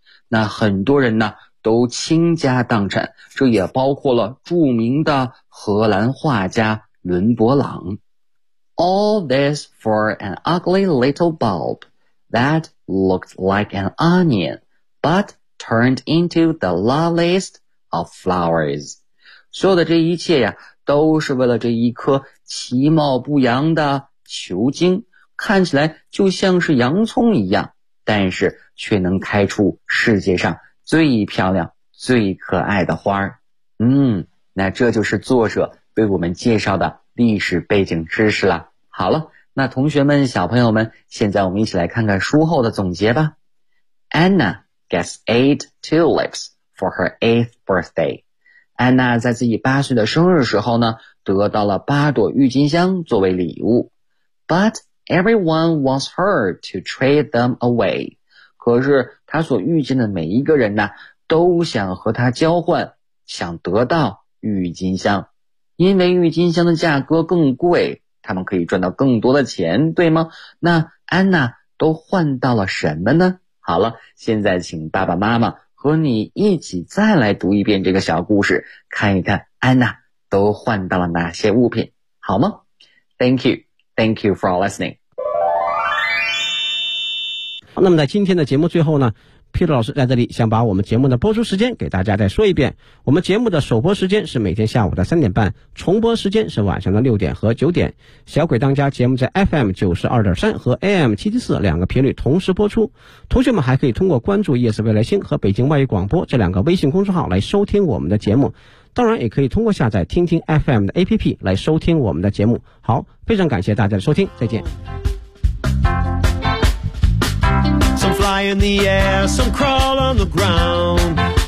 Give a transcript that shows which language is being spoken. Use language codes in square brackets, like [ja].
[zh] 那很多人呢，都倾家荡产，这也包括了著名的荷兰画家伦勃朗。 [en] All this for an ugly little bulb that looked like an onion. But turned into the loveliest of flowers. [zh] 所有的这一切呀，都是为了这一颗其貌不扬的球茎，看起来就像是洋葱一样，但是却能开出世界上最漂亮、最可爱的花。嗯，那这就是作者为我们介绍的历史背景知识了。好了，那同学们、小朋友们，现在我们一起来看看书后的总结吧。 [en] Anna. Gets 8 tulips for her 8th birthday. [zh] 安娜在自己八岁的生日时候呢，得到了八朵郁金香作为礼物。 [en] But everyone wants her to trade them away. [zh] 可是她所遇见的每一个人呢，都想和她交换，想得到郁金香。因为郁金香的价格更贵，他们可以赚到更多的钱，对吗？那安娜都换到了什么呢？好了，现在请爸爸妈妈和和你一起再来读一遍这个小故事，看一看安娜都换到了哪些物品，好吗？ [en] Thank you. Thank you for listening. [zh] 那么在今天的节目最后呢，Peter 老师在这里想把我们节目的播出时间给大家再说一遍。我们节目的首播时间是每天下午的3:30，重播时间是晚上的6点和9点。小鬼当家节目在 FM92.3 和 AM774 两个频率同时播出。同学们还可以通过关注夜色未来星和北京外语广播这两个微信公众号来收听我们的节目。当然也可以通过下载听听 FM 的 APP 来收听我们的节目。好，非常感谢大家的收听，再见。 [en] Some fly in the air, some crawl on the ground.